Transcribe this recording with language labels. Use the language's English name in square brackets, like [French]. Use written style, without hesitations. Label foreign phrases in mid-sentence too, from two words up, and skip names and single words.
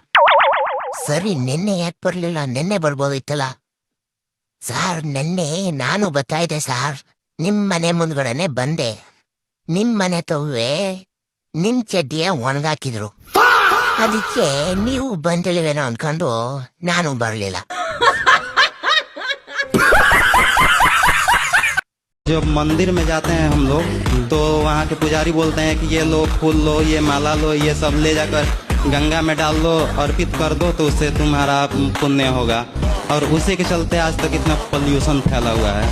[Kannada] ಸರಿ, ನಿನ್ನೆ ಯಾಕೆ ಬರ್ಲಿಲ್ಲ? ನಿನ್ನೆ ಬರ್ಬೋದಿತ್ತಲ್ಲ ಸಾರ್. ನಿನ್ನೆ ನಾನು ಬರ್ತಾ ಇದ್ದೆ ಸಾರ್, ನಿಮ್ ಮನೆ ಮುಂದ್ಗಡೆನೆ ಬಂದೆ. ನಿಮ್ ಮನೆ ತವ್ವೆ ನಿಮ್ ಚಡ್ಡಿಯ ಒಣಗಾಕಿದ್ರು, ಅದಕ್ಕೆ ನೀವು ಬಂದಿಲ್ವೇನೋ ಅನ್ಕೊಂಡು ನಾನು ಬರ್ಲಿಲ್ಲ. [Hindi] जब मंदिर में जाते हैं हम लोग तो वहाँ के पुजारी बोलते हैं कि ये लो फूल लो, ये माला लो, ये सब ले जाकर गंगा में डाल दो, अर्पित कर दो, तो उससे तुम्हारा पुण्य होगा. और उसी के चलते आज तक इतना पोल्यूशन फैला हुआ है.